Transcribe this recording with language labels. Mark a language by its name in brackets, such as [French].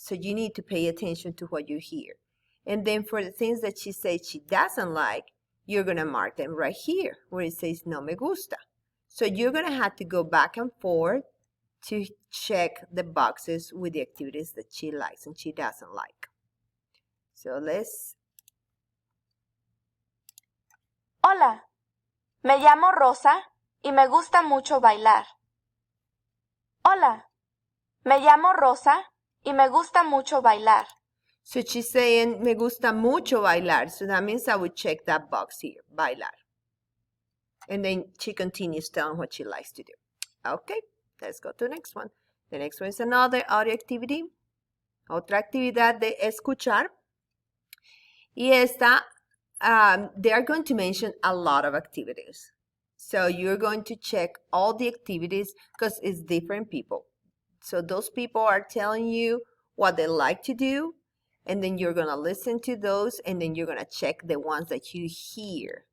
[English] So you need to pay attention to what you hear. And then for the things that she says she doesn't like, you're going to mark them right here where it says [Spanish] no me gusta. [English] So you're going to have to go back and forth to check the boxes with the activities that she likes and she doesn't like. So let's. [Spanish] Hola, me llamo Rosa y me gusta mucho bailar. Hola, me llamo Rosa y me gusta mucho bailar. [English] So she's saying [Spanish] me gusta mucho bailar. [English] So that means I would check that box here, bailar. And then she continues telling what she likes to do. Okay. Let's go to the next one. The next one is another audio activity. [Spanish] Otra actividad de escuchar. Y esta, [English] they are going to mention a lot of activities. So you're going to check all the activities because it's different people. So those people are telling you what they like to do. And then you're going to listen to those. And then you're going to check the ones that you hear.